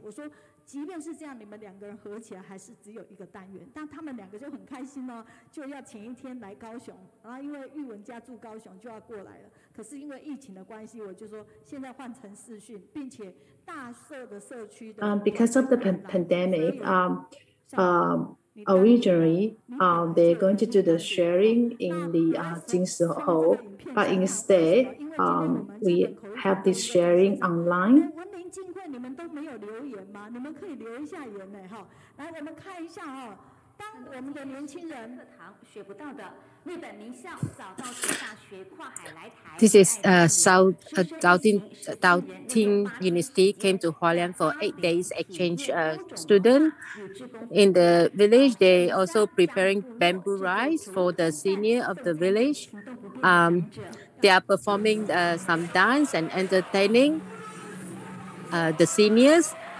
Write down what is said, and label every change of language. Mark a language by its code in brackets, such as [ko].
[zh] 我说，即便是这样，你们两个人合起来还是只有一个单元。但他们两个就很开心哦，就要前一天来高雄，然后因为U-Wen家住高雄就要过来了。可是因为疫情的关系，我就说现在换成视讯，并且大社的社区的。 [en] Because of the pandemic, originally, they're going to do the sharing in the Jingsi Hall, but instead, we have this sharing online. [zh] 文林浸会你们都没有留言吗？你们可以留一下言呢，哈。来，我们看一下哈。当我们的年轻人课堂学不到的日本名校早稻田大学跨海来台。 [en] This is Daoting University came to Hualien for 8 days exchange student. In the village, they also preparing bamboo rice for the senior of the village. They are performing some dance and entertaining the seniors.